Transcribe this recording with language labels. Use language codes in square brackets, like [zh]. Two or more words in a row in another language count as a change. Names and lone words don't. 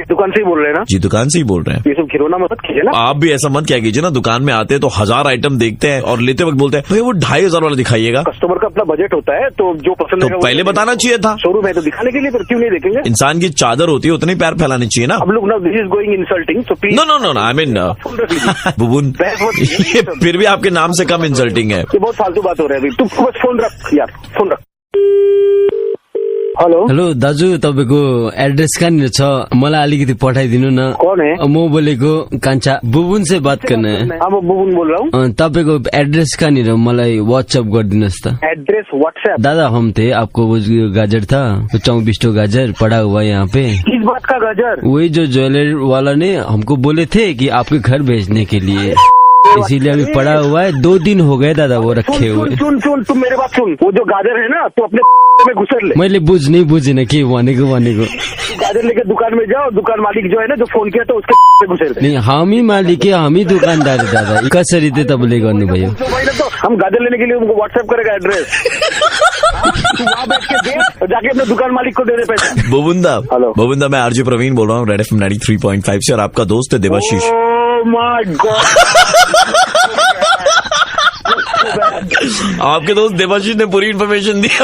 [hi] दुकान से ही बोल रहे हैं ना? जी दुकान से ही बोल रहे हैं। ये सब खिलौना मत कीजिए ना। आप भी ऐसा मत क्या कीजिए ना, दुकान में आते हैं तो 1000 आइटम देखते हैं और लेते वक्त बोलते हैं भाई वो 2,500 वाला दिखाइएगा। कस्टमर का अपना बजट होता है, तो जो पसंद तो पहले बताना चाहिए था। शोरूम है तो दिखाने के लिए, फिर क्यों नहीं देखेंगे? इंसान की चादर होती है, उतनी प्यार फैलानी चाहिए ना। अब लोग ना [en] this is going insulting, so please. no I mean [hi] बुबुन, ये फिर भी आपके नाम से कम इंसल्टिंग है। ये बहुत फालतू बात हो रहा है अभी। तू बस फोन रख यार, फोन रख। [ne] हेलो दाजु, तपाईँको एड्रेस कहाँनिर छ? मलाई अलिकति पठाइदिनु न। [hi] कौन है? [ne] म बोलेको कान्छा। [hi] बुबुन से बात करना है। हाँ मैं बुबुन बोल रहा हूँ। [ne] तपाईँको एड्रेस कहाँनिर मलाई व्हाट्सएप गरिदिनुहोस् त। [hi] एड्रेस व्हाट्सएप? दादा हम थे, आपको वो गाजर था 24 गाजर पड़ा हुआ यहाँ पे। किस बात का गाजर? वही जो ज्वेलर वाला ने हमको बोले थे कि आपके घर भेजने के लिए, इसीलिए अभी पड़ा हुआ है। 2 दिन हो गए दादा वो रखे हुए। सुन तुम मेरे बात सुन। वो जो गाजर है ना, तू अपने में घुसर ले। [ne] मैले बुझ्नै बुझिन के भनेको। [hi] गाजर लेके दुकान में जाओ, दुकान मालिक जो है ना, जो फोन किया तो उसके में घुसेर दे। नहीं [ne] हामी मालिक है, हामी दुकानदार दादा। कसरी चाहिँ तपाईँले गर्नुभयो? [hi] तो हम गाजर लेने के लिए उनको व्हाट्सएप करेगा एड्रेस। वहाँ बैठ के दे, जाके अपने दुकान मालिक को दे दे पैसे। बुबुंदा मैं आरजे प्रवीण बोल रहा हूँ, रेड FM 93.5 से, और आपका दोस्त है देवाशीष। आपके दोस्त देवाशीष ने पूरी इन्फॉर्मेशन दी।